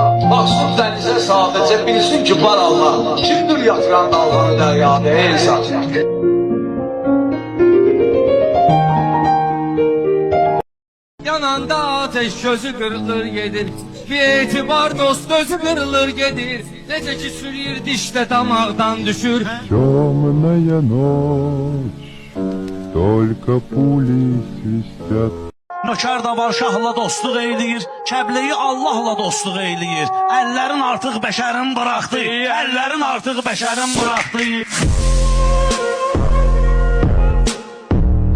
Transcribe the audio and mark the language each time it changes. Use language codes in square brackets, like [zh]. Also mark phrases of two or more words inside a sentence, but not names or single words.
[az] Baxsın dənizə sadəcə bilsin ki var Allah, kimdir yatıran dalğanı dəryada ey zat. Yananda ateş gözü kırılır gedir, bir etibar dost gözü kırılır gedir. Necə ki sürüyür dişdə damaqdan düşür. [ru] Темная ночь, только пули свистят. [az] Nökər də var şahla dostluq eyləyir, Kəbləyi Allahla dostluq eyləyir. Əllərin artıq bəşərin bıraxdı, əllərin artıq bəşərin bıraxdı.